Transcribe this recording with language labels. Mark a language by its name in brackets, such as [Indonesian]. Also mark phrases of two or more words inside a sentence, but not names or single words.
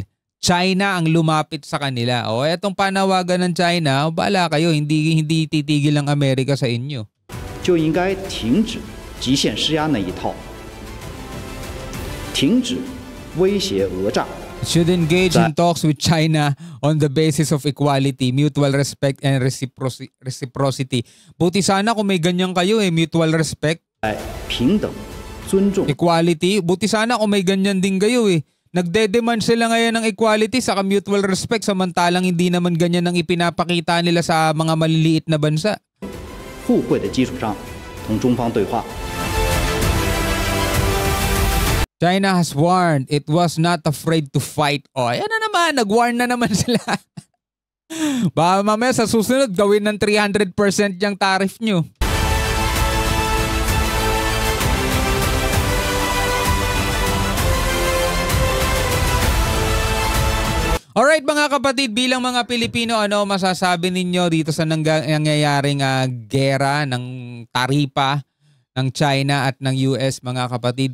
[Filipino] China ang lumapit sa kanila. Etong panawagan ng China, bahala kayo, hindi titigil ang Amerika sa inyo. [Chinese] 就应该停止极限施压那一套，停止威胁讹诈。 [English] Should engage in talks with China on the basis of equality, mutual respect, and reciprocity. [Filipino] Buti sana kung may ganyan kayo [English] mutual respect. [Chinese] 平等、尊重。 [Filipino] Equality, buti sana kung may ganyan din kayo Nagde-demand sila ngayon ng equality sa [English] mutual respect [Filipino] samantalang hindi naman ganyan ang ipinapakita nila sa mga maliliit na bansa. [Chinese] 互惠的基础上，同中方对话。 [English] China has warned it was not afraid to fight. [Filipino] Ayan na naman, nag-warn na naman sila. Baka mamaya sa susunod gawin ng 300% yung tariff nyo. Alright mga kapatid, bilang mga Pilipino, ano masasabi ninyo dito sa nangyayaring gera ng taripa ng China at ng US, mga kapatid.